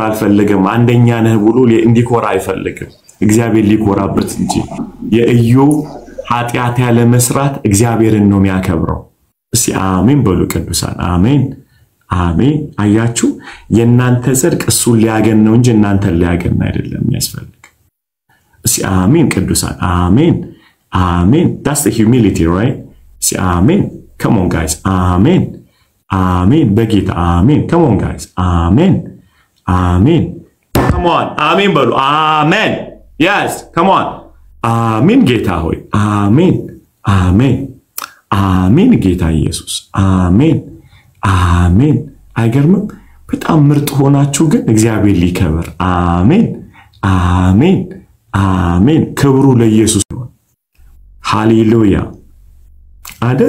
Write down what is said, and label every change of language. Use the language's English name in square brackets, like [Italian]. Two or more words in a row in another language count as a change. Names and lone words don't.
[Amharic] አልፈልግም። አንደኛ ነህ ብሎ እንዲኮራ አይፈልግም። እግዚአብሔር ሊኮራበት እንጂ የኢዮብ ኃጢአት ያለ መስራት እግዚአብሔርን ነው የሚያከብረው። እስቲ አሜን በሉ ቅዱሳን። አሜን አሜን። አያችሁ የናንተ ጽድቅ እሱን ሊያገን ነው እንጂ እናንተን ሊያገን አይደለም የሚያስፈልግ። እስቲ አሜን ቅዱሳን። አሜን አሜን። [English] That's the humility, right? [Amharic] እስቲ አሜን. [English] Come on guys. [Amharic] አሜን አሜን በጌታ አሜን። [English] Come on guys. [Amharic] አሜን አሜን። [English] Come on. [Amharic] አሜን በሉ። አሜን. [English] Yes, come on. [Amharic] አሜን ጌታ ሆይ አሜን አሜን አሜን ጌታ ኢየሱስ አሜን አሜን። አይገርምም? በጣም ምርጥ ሆናችሁ ግን እግዚአብሔር ሊከበር። አሜን አሜን አሜን። ክብሩ ለኢየሱስ ነው። ሃሌሉያ አይደል?